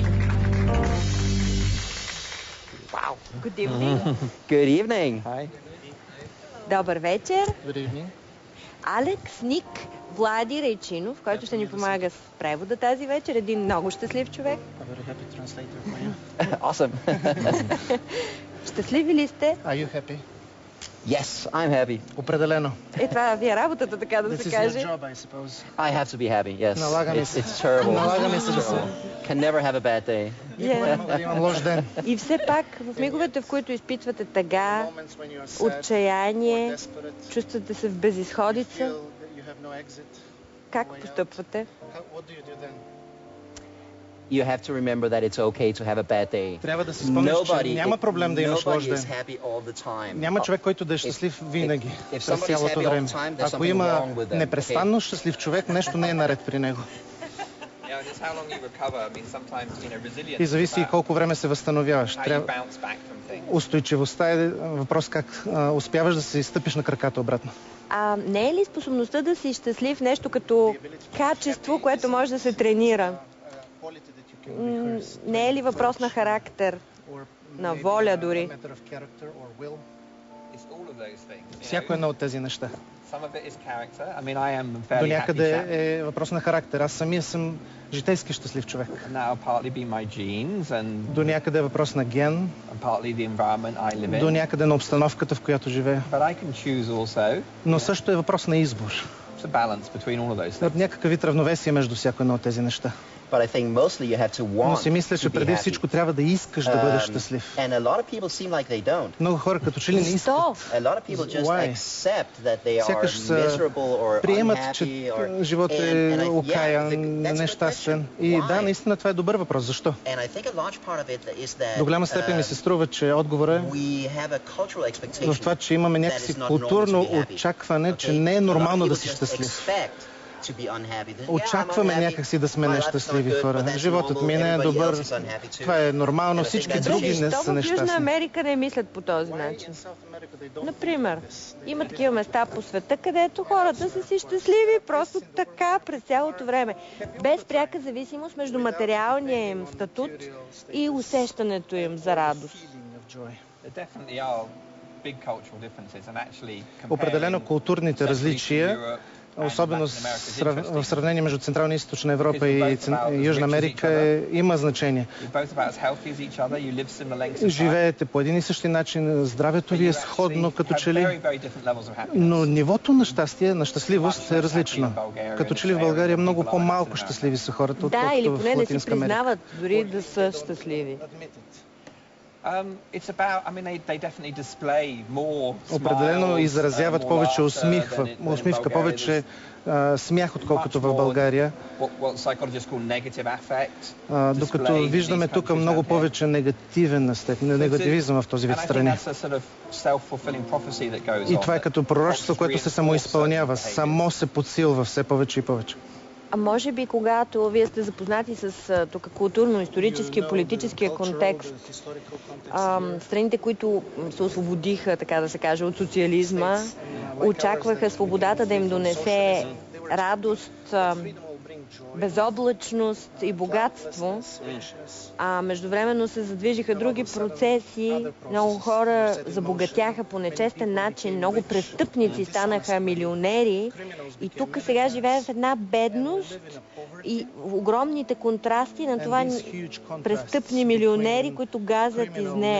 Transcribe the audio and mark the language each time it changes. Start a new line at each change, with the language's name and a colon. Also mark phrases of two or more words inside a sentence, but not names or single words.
English: Wow. Good evening. Good evening. Hi.
Bulgarian: Добър вечер.
English: Good evening.
Bulgarian: Алекс, Ник, Влади Рейчинов, който ще ни помага с превода тази вечер. Един много щастлив човек.
English: A very happy translator for you. Awesome.
Bulgarian: Щастливи ли сте?
English: Are you happy? Yes, I'm happy.
Bulgarian: Определено. Това ви е работата, така да
English: This
Bulgarian: се
English: is
Bulgarian: каже.
English: your job, I suppose. I have to be happy, yes.
Bulgarian: Налагаме се.
English: It's terrible.
Bulgarian: Налагаме се да се.
English: Can never have a bad day.
Bulgarian: Никога не мога да имам лош ден. И все пак, в миговете, в които изпитвате тъга,
English: Moments when you are sad,
Bulgarian: отчаяние,
English: or desperate,
Bulgarian: чувствате се в безизходица,
English: feel that you have no exit.
Bulgarian: как постъпвате?
English: What do you do then? You have to remember that it's okay to have a bad day.
Bulgarian: Трябва да си спомниш, че няма проблем да имаш лош
English: Nobody is
Bulgarian: ден.
English: happy all the time.
Bulgarian: Няма човек, който да е щастлив винаги,
English: if
Bulgarian: през
English: somebody's
Bulgarian: цялото
English: happy all
Bulgarian: време.
English: the time, there's
Bulgarian: Ако
English: something
Bulgarian: има
English: wrong with them,
Bulgarian: непрестанно щастлив човек, нещо не е наред при него.
English: Yeah, and it's how long you recover. I mean, sometimes, resilience
Bulgarian: И зависи и
English: is about
Bulgarian: колко време се възстановяваш.
English: how you
Bulgarian: Трябва...
English: bounce back from things.
Bulgarian: Устойчивостта е въпрос как успяваш да се изстъпиш на краката обратно. А не е ли способността да си щастлив нещо като качество, което може да се тренира? Не е ли въпрос на характер, на воля дори?
English: It's all of those things.
Bulgarian: Всяко едно от тези неща.
English: Some of it is character. I mean, I am a
Bulgarian: До
English: fairly happy
Bulgarian: някъде
English: chap.
Bulgarian: е въпрос на характер. Аз самия съм житейски щастлив човек.
English: And that'll partly be my genes and
Bulgarian: До някъде е въпрос на ген,
English: partly the environment I live
Bulgarian: до
English: in.
Bulgarian: някъде на обстановката, в която живея.
English: But I can choose also.
Bulgarian: Но също е въпрос на избор.
English: It's a balance between all of those things.
Bulgarian: Някакъв вид равновесие между всяко едно от тези неща.
English: But I think mostly you have to
Bulgarian: Но си
English: want
Bulgarian: мисля, че
English: to be
Bulgarian: преди
English: happy.
Bulgarian: всичко трябва да искаш да бъдеш щастлив.
English: And a lot of people seem like they don't.
Bulgarian: Много хора като че ли не искат. Защо?
English: A lot of people just Why? accept that they are
Bulgarian: Сякаш са
English: miserable or
Bulgarian: приемат,
English: unhappy
Bulgarian: че
English: or
Bulgarian: живот
English: and
Bulgarian: е
English: I-
Bulgarian: окаян,
English: that's a good
Bulgarian: нещастен.
English: question.
Bulgarian: И
English: Why?
Bulgarian: да, наистина това е добър въпрос. Защо?
English: And I think a large part of it is that
Bulgarian: До голяма степен ми се струва, че отговорът е
English: we have a cultural expectation
Bulgarian: в това, че имаме
English: that
Bulgarian: някакси
English: it's not normal
Bulgarian: културно
English: to be happy.
Bulgarian: очакване, че
English: Okay?
Bulgarian: не е
English: A lot of
Bulgarian: нормално да
English: people
Bulgarian: си
English: just
Bulgarian: щастлив.
English: expect to be unhappy. That,
Bulgarian: Очакваме
English: I'm unhappy,
Bulgarian: някакси да сме
English: my life is not
Bulgarian: нещастливи
English: good, but
Bulgarian: хора.
English: that's
Bulgarian: Животът ми не е
English: normal,
Bulgarian: добър.
English: everybody else is unhappy too.
Bulgarian: Това е нормално.
English: And I think
Bulgarian: Всички
English: that's други okay.
Bulgarian: не Защо са в Южна нещастни. Америка не мислят по този начин? Например, има такива места по света, където хората са си щастливи просто така през цялото време. Без пряка зависимост между материалния им статут и усещането им за радост.
English: There definitely are big cultural differences and actually
Bulgarian: Определено
English: comparing
Bulgarian: културните
English: Central Eastern
Bulgarian: различия,
English: Europe
Bulgarian: особено
English: and Latin America is
Bulgarian: в сравнение между Централна и Източна Европа и
English: Because
Bulgarian: Южна Америка има значение.
English: You're both about as healthy as each other. You live similar lengths of time.
Bulgarian: Живеете по един и същи начин, здравето ви е сходно, като че ли,
English: Very, very different levels of happiness.
Bulgarian: но нивото на щастие, на щастливост е различно. Като че ли в България много по-малко щастливи са хората, Да, или отколкото поне в не си Латинска Америка. признават дори да са щастливи.
English: It's about, I mean, they definitely display more
Bulgarian: Определено
English: smiles,
Bulgarian: изразяват
English: more
Bulgarian: повече
English: laughter than in
Bulgarian: усмивка,
English: Bulgaria.
Bulgarian: повече смях, отколкото
English: Much
Bulgarian: в
English: more
Bulgarian: България.
English: what psychologists call negative affect.
Bulgarian: Докато
English: displayed in
Bulgarian: виждаме
English: these
Bulgarian: тук countries много
English: out here.
Bulgarian: повече негативен аспект, негативизъм в този вид
English: And I think
Bulgarian: страни.
English: that's a sort of self-fulfilling prophecy that goes
Bulgarian: И
English: on,
Bulgarian: това е
English: that
Bulgarian: като пророчество, което се самоизпълнява, само се подсилва все повече и повече. А може би, когато вие сте запознати с тук културно-историческия, политическия контекст, страните, които се освободиха, така да се каже, от социализма, очакваха свободата да им донесе радост, безоблачност и богатство, а междувременно се задвижиха други процеси, много хора забогатяха по нечестен начин, много престъпници станаха милионери и тук сега живеем в една бедност и огромните контрасти на това престъпни милионери, които газят из нея.